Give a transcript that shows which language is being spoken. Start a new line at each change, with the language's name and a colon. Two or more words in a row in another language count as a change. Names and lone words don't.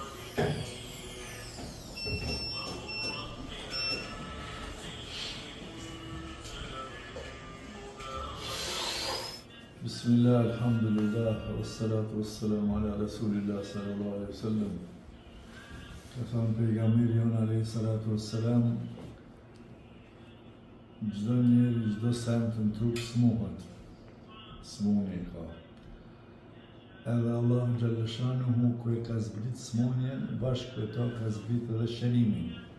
Arabic: بسم الله، الحمد لله، والصلاة والسلام على رسول الله صلى الله عليه وسلم.
Albanian: Ka thënë pejgamberi jon
Arabic: عليه الصلاة والسلام,
Albanian: çdo njeri, çdo sen të në trup smuhet, smuni ka. Edhe Allah
Arabic: جل شأنه
Albanian: ku e ka zbrit smunjen, bashkë me to ka zbrit edhe shërimin.